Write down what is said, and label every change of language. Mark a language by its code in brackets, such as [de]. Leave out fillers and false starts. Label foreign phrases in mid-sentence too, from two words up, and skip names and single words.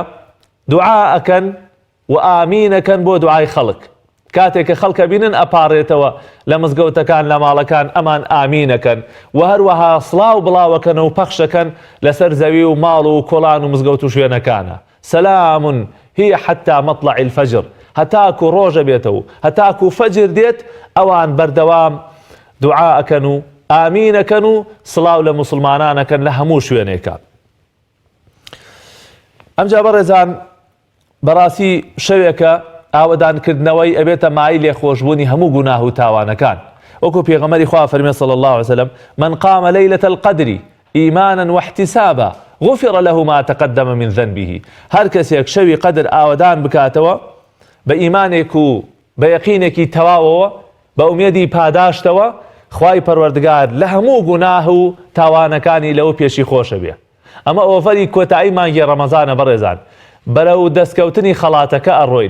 [ckb] دوعا ئەکەن و ئامینەکەن بۆ دوعای خەڵک. کاتێک کە خەڵکە بینن ئەپاڕێتەوە لە مزگەوتەکان لە ماڵەکان ئەمان ئامینەکەن و هەروەها سڵاو بڵاوەکەن و پەخشەکەن لەسەر زەوی و ماڵ و کۆڵان و مزگەوت و شوێنەکانە. [ar] سەلام هي حتى مطلع الفجر، [ckb] هەتاکو ڕۆژە بێتەوە هەتاکو فەجر دێت ئەوان بەردەوام دوعاەکەن و ئامینەکەن و سڵاو لە مسلمانانەکەن لە هەموو شوێنێکە. ئەمجا بەڕێزان بەڕاستی شەوێکە ئاوەدانکردنەوەی ئەبێتە مای لێخۆشبوونی هەموو گوناه و تاوانەکان. وەکو پێغەمبەری خوا فەرمێ [ar] صلی الله عليه وسلم من قام ليلة القدر إيمانا واحتسابا غفر له ما تقدم من ذنبه. [ckb] هەر کەسێک شەوی قەدر ئاوەدان بکاتەوە بە ئیمانێک و بە یەقینێکی تەواوەوە بە ئومێدی پاداشتەوە خوای پەروەردگار لە هەموو گوناه و تاوانەکانی لەو پێشی خۆشە بێ. ئەمە ئۆفەری کۆتایی مانگی ڕەمەزانە بەڕێزان بەرەو دەستکەوتنی خەڵاتەکە ئەڕۆین.